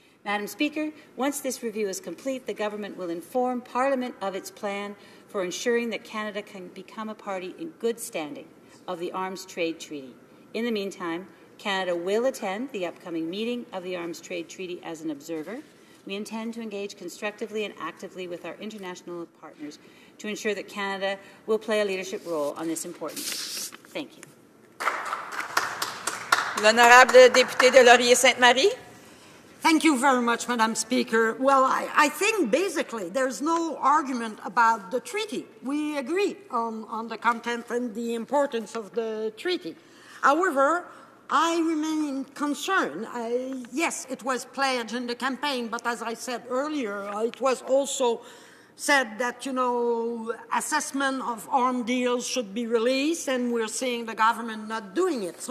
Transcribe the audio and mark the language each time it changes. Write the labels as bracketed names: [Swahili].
[English] Madam Speaker, once this review is complete, the government will inform Parliament of its plan for ensuring that Canada can become a party in good standing of the Arms Trade Treaty. In the meantime, Canada will attend the upcoming meeting of the Arms Trade Treaty as an observer. We intend to engage constructively and actively with our international partners to ensure that Canada will play a leadership role on this important issue. Thank you. [French] L'honorable député de Laurier-Sainte-Marie. [English] Thank you very much, Madam Speaker. Well, I think basically there's no argument about the treaty. We agree on the content and the importance of the treaty. However, I remain concerned. Yes, it was pledged in the campaign, but as I said earlier, it was also said that, assessment of arms deals should be released, and we're seeing the government not doing it.